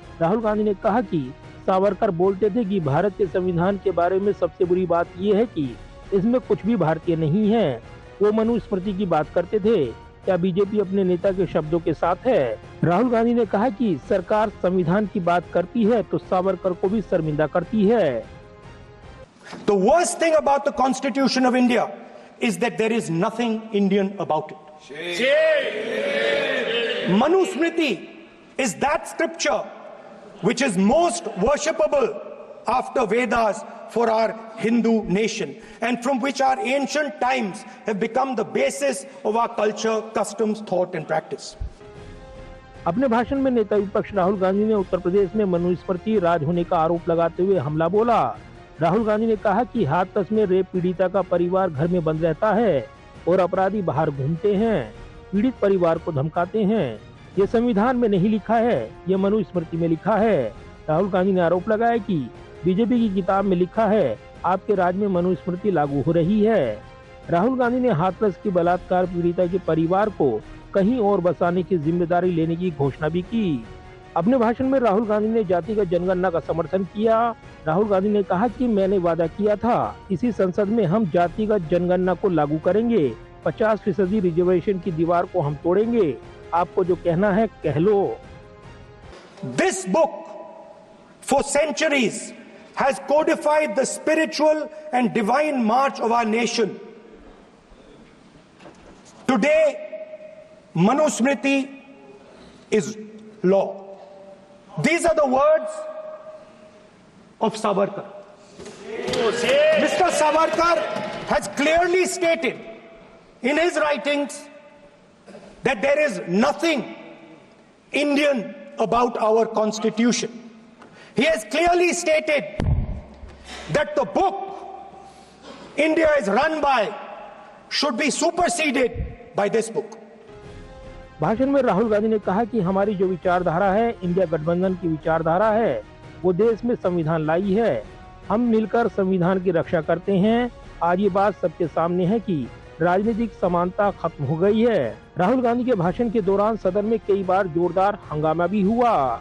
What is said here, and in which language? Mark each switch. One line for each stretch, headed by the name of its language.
Hindi: राहुल गांधी ने कहा कि सावरकर बोलते थे कि भारत के संविधान के बारे में सबसे बुरी बात यह है कि इसमें कुछ भी भारतीय नहीं है। वो मनुस्मृति की बात करते थे। क्या बीजेपी अपने नेता के शब्दों के साथ है? राहुल गांधी ने कहा कि सरकार संविधान की बात करती है तो सावरकर को भी शर्मिंदा करती है।
English: The worst thing about the Constitution of India is that there is nothing Indian about it. Manusmriti is that scripture which is most worshipable after Vedas for our Hindu nation and from which our ancient times have become the basis of our culture, customs, thought and practice.
Hindi: अपने भाषण में नेता विपक्ष राहुल गांधी ने उत्तर प्रदेश में मनुस्मृति राज होने का आरोप लगाते हुए हमला बोला। राहुल गांधी ने कहा कि हाथरस में रेप पीड़िता का परिवार घर में बंद रहता है और अपराधी बाहर घूमते हैं, पीड़ित परिवार को धमकाते हैं। ये संविधान में नहीं लिखा है, ये मनुस्मृति में लिखा है। राहुल गांधी ने आरोप लगाया कि बीजेपी की किताब में लिखा है आपके राज्य में मनुस्मृति लागू हो रही है। राहुल गांधी ने हाथरस की बलात्कार पीड़िता के परिवार को कहीं और बसाने की जिम्मेदारी लेने की घोषणा भी की। अपने भाषण में राहुल गांधी ने जातिगत जनगणना का समर्थन किया। राहुल गांधी ने कहा कि मैंने वादा किया था इसी संसद में हम जातिगत जनगणना को लागू करेंगे, 50% रिजर्वेशन की दीवार को हम तोड़ेंगे। आपको जो कहना है कह लो।
English: This book for centuries has codified the spiritual and divine march of our nation. Today, Manusmriti is law. These are the words of Savarkar. Mr. Savarkar has clearly stated in his writings that there is nothing Indian about our constitution. He has clearly stated that the book India is run by should be superseded by this book.
Hindi: भाषण में राहुल गांधी ने कहा कि हमारी जो विचारधारा है, India गठबंधन की विचारधारा है, वो देश में संविधान लाई है। हम मिलकर संविधान की रक्षा करते हैं। आज ये बात सबके सामने है कि राजनीतिक समानता खत्म हो गई है। राहुल गांधी के भाषण के दौरान सदन में कई बार जोरदार हंगामा भी हुआ।